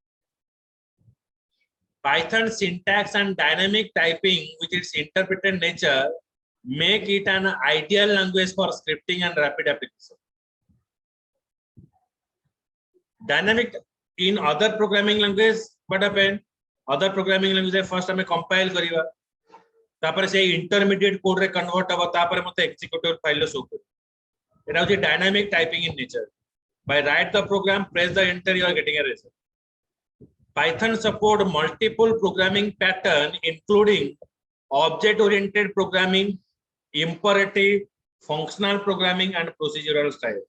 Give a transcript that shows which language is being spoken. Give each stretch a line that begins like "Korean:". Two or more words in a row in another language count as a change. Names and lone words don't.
English: Python syntax and dynamic typing, with its interpreted nature, make it an ideal language for scripting and rapid application. Dynamic in other programming language, what happen? Other programming language first हमें compile
Odia: କରିବା, ତାପର ସେ
English: intermediate code रे convert
Odia: ହବା, ତାପର ମତେ
English: executable file शो करो. It is dynamic typing in nature. By write the program, press the enter, you are getting a result. Python support multiple programming pattern, including object-oriented programming, imperative, functional programming, and procedural style.